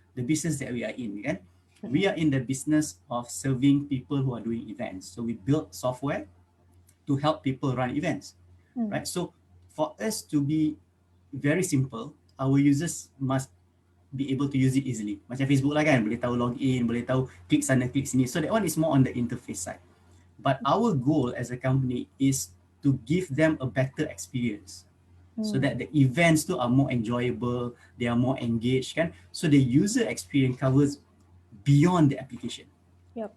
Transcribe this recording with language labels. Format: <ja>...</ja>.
<en>The business that we are in, kan? We are in the business of serving people who are doing events. So we build software to help people run events, right? So for us to be very simple, our users must be able to use it easily.</en> <ms>Macam Facebook lah kan, boleh tahu login, boleh tahu klik sana, klik sini.</ms> <en>So that one is more on the interface side. But our goal as a company is to give them a better experience, so that the events too are more enjoyable, they are more engaged kan. So the user experience covers beyond the application. Yep.</en>